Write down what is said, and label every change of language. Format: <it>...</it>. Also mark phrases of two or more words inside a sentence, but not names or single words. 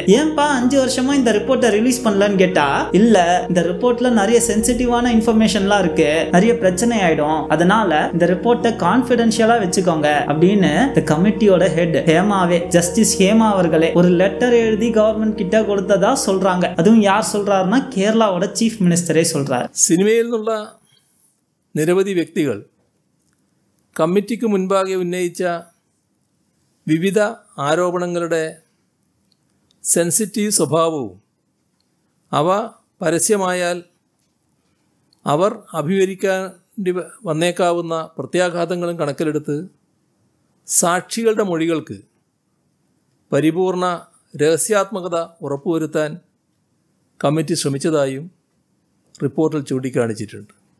<ta>ஏன்பா 5 வருஷமா இந்த ரிப்போர்ட்டை ரிலீஸ் பண்ணலன்னு கேட்டா, இல்ல இந்த ரிப்போர்ட்ல நிறைய</ta> <en>sensitive information</en> <ta>இருக்கு, நிறைய பிரச்சனை ஆயிடும், அதனால இந்த ரிப்போர்ட்டை கான்ஃபிடென்ஷியலா வச்சுக்கோங்க அப்படின்னு இந்த கமிட்டியோட ஹெட் ஹேமாவே, ஜஸ்டிஸ் ஹேமா அவர்களே ஒரு லெட்டர் எழுதி கவர்மெண்ட் கிட்ட கொடுத்ததா சொல்றாங்க. அதுவும் யார் சொல்றாருன்னா, കേരളാவோட</ta> <en>chief ministere</en> <ta>சொல்றாரு.</ta> <ml>സിനിമയിൽ നിന്നുള്ള നിരവധി വ്യക്തികൾ കമ്മിറ്റിക്ക് മുൻപാകെ ഉന്നയിച്ച വിവിധ ആരോപണങ്ങളുടെ സെൻസിറ്റീവ് സ്വഭാവവും അവ പരസ്യമായാൽ അവർ അഭിമുഖീകരിക്കേണ്ടി വന്നേക്കാവുന്ന പ്രത്യാഘാതങ്ങളും കണക്കിലെടുത്ത് സാക്ഷികളുടെ മൊഴികൾക്ക് പരിപൂർണ രഹസ്യാത്മകത ഉറപ്പുവരുത്താൻ കമ്മിറ്റി ശ്രമിച്ചതായും റിപ്പോർട്ടിൽ ചൂണ്ടിക്കാണിച്ചിട്ടുണ്ട്.</ml>